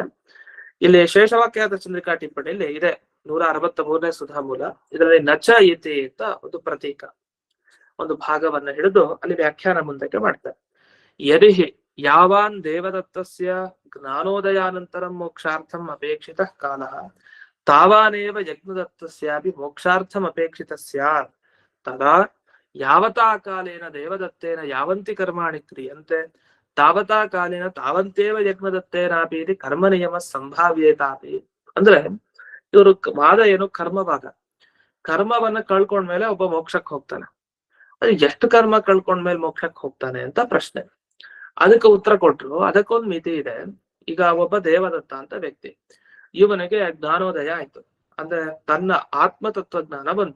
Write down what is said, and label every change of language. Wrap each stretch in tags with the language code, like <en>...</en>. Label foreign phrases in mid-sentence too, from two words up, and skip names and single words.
<kn>ಇಲ್ಲಿ ಶೇಷವಾಕ್ಯಾರ್ಥ ಚಂದ್ರಿಕಾ ಟಿಪ್ಪಣಿಯಲ್ಲಿ ಇದೆ 163ನೇ ಸುಧಾಮೂಲ. ಇದರಲ್ಲಿ</kn> <sa>ನಚ ಇತಿ</sa> <kn>ಅಂತ ಒಂದು ಪ್ರತೀಕ, ಒಂದು ಭಾಗವನ್ನ ಹಿಡಿದು ಅಲ್ಲಿ ವ್ಯಾಖ್ಯಾನ ಮುಂದಕ್ಕೆ ಮಾಡ್ತಾರೆ.</kn> <sa>ಯದಿಹಿ ಯಾವಾನ್ ದೇವದತ್ತಸ್ಯ ಜ್ಞಾನೋದಯಾನಂತರಂ ಮೋಕ್ಷಾರ್ಥಂ ಅಪೇಕ್ಷಿತ ಕಾಲ ತಾವಾನೇವ ಯಜ್ಞದತ್ತಸ್ಯಾಪಿ ಮೋಕ್ಷಾರ್ಥಂ ಅಪೇಕ್ಷಿತ ಸ್ಯಾತ್ ತದಾ ಯಾವತಾ ಕಾಲೇನ ದೇವದತ್ತೇನ ಯಾವಂತಿ ಕರ್ಮಾಣಿ ಕ್ರಿಯಂತೆ ತಾವತಾ ಕಾಲೇನ ತಾವಂತೇವ ಯಜ್ಞದತ್ತೇನಾಪಿ ಇದು ಕರ್ಮ ನಿಯಮ ಸಂಭಾವ್ಯತಾಪಿ.</sa> <kn>ಅಂದ್ರೆ ಇವರು ವಾದ ಏನು, ಕರ್ಮವಾದ. ಕರ್ಮವನ್ನ ಕಳ್ಕೊಂಡ್ಮೇಲೆ ಒಬ್ಬ ಮೋಕ್ಷಕ್ಕೆ ಹೋಗ್ತಾನೆ. ಅದು ಎಷ್ಟು ಕರ್ಮ ಕಳ್ಕೊಂಡ್ಮೇಲೆ ಮೋಕ್ಷಕ್ಕೆ ಹೋಗ್ತಾನೆ ಅಂತ ಪ್ರಶ್ನೆ. ಅದಕ್ಕೆ ಉತ್ತರ ಕೊಟ್ರು, ಅದಕ್ಕೊಂದು ಮಿತಿ ಇದೆ. ಈಗ ಒಬ್ಬ ದೇವದತ್ತ ಅಂತ ವ್ಯಕ್ತಿ, ಇವನಿಗೆ ಜ್ಞಾನೋದಯ ಆಯ್ತು, ಅಂದ್ರೆ ತನ್ನ ಆತ್ಮತತ್ವಜ್ಞಾನ ಬಂತು.</kn>